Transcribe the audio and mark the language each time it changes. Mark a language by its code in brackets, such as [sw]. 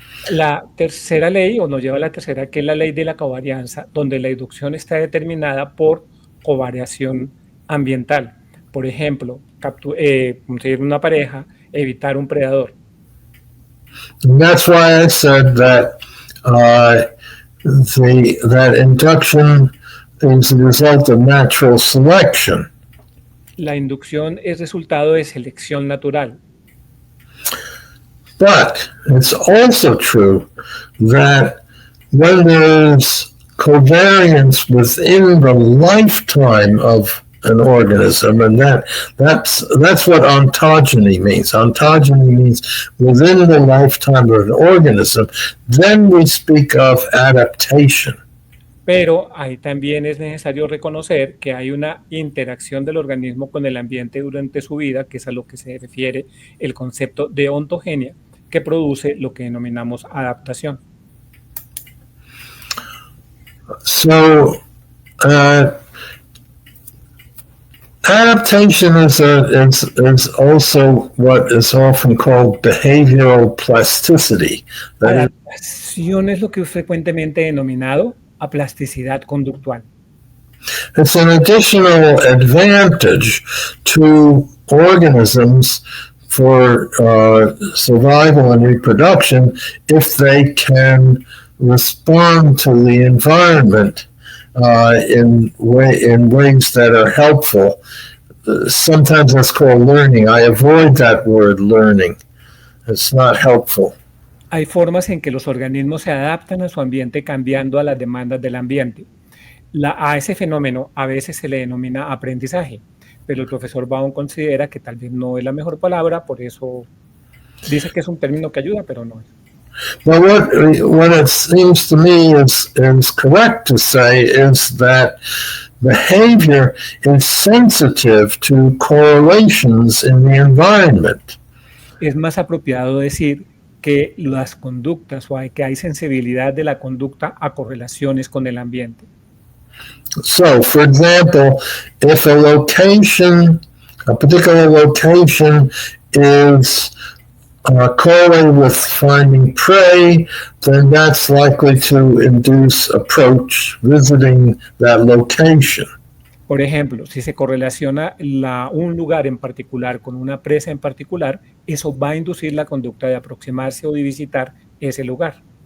[es] La tercera ley, o nos lleva a la tercera, que es la ley de la covarianza, donde la inducción está determinada por covariación ambiental. Por ejemplo, conseguir una pareja, evitar un predador. [en] And that's why I said that that induction is the result of natural selection. [es] La inducción es resultado de selección natural. [en] But it's also true that when there's covariance within the lifetime of an organism, and that's what ontogeny means. Ontogeny means within the lifetime of an organism. Then we speak of adaptation. [es] Pero ahí también es necesario reconocer que hay una interacción del organismo con el ambiente durante su vida, que es a lo que se refiere el concepto de ontogenia, que produce lo que denominamos adaptación. [en] So, adaptation is also what is often called behavioral plasticity. [es] Adaptación es lo que es frecuentemente denominado aplasticidad conductual. [en] It's an additional advantage to organisms for survival and reproduction if they can respond to the environment in ways that are helpful. Sometimes that's called learning. I avoid that word learning. It's not helpful. [es] Hay formas en que los organismos se adaptan a su ambiente cambiando a las demandas del ambiente. A ese fenómeno a veces se le denomina aprendizaje, pero el profesor Baum considera que tal vez no es la mejor palabra, por eso dice que es un término que ayuda, pero no es. [en] Well, what it seems to me is correct to say is that behavior is sensitive to correlations in the environment. [es] Es más apropiado decir que las conductas o que hay sensibilidad de la conducta a correlaciones con el ambiente. [en] So, for example, if a particular location is correlated with finding prey, then that's likely to induce approach visiting that location. [es] Por ejemplo, si se correlaciona un lugar en particular con una presa en particular, eso va a inducir la conducta de aproximarse o de visitar ese lugar.